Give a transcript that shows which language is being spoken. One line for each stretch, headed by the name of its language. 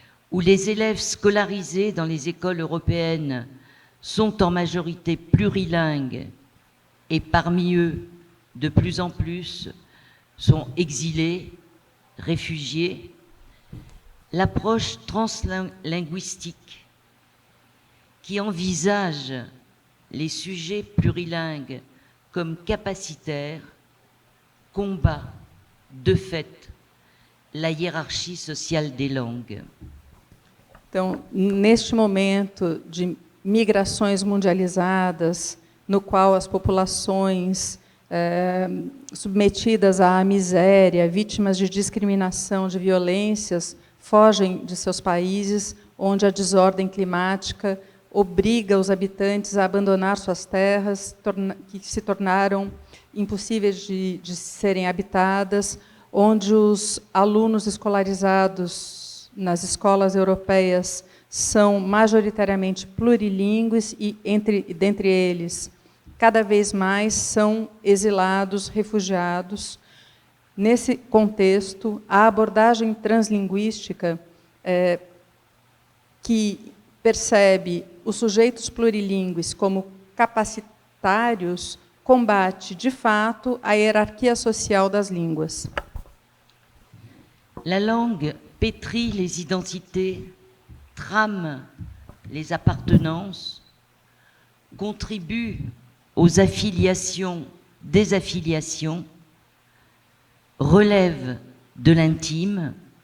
French: où les élèves scolarisés dans les écoles européennes sont en majorité plurilingues et parmi eux, de plus en plus, sont exilés, réfugiés, l'approche translinguistique qui envisage les sujets plurilingues comme capacitaires combat de fait la hierarchie sociale des langues.
Portuguese: Então, neste momento de migrações mundializadas, no qual as populações submetidas à miséria, vítimas de discriminação, de violências, fogem de seus países, onde a desordem climática obriga os habitantes a abandonar suas terras, que se tornaram impossíveis de serem habitadas, onde os alunos escolarizados nas escolas europeias são majoritariamente plurilíngues e, dentre eles, cada vez mais são exilados, refugiados. Nesse contexto, a abordagem translinguística, que percebe os sujeitos plurilíngues como capacitários, combate, de fato, a hierarquia social das línguas.
French: La langue pétrit les identités, trame les appartenances, contribue aux affiliations, désaffiliations, relève de l'intime,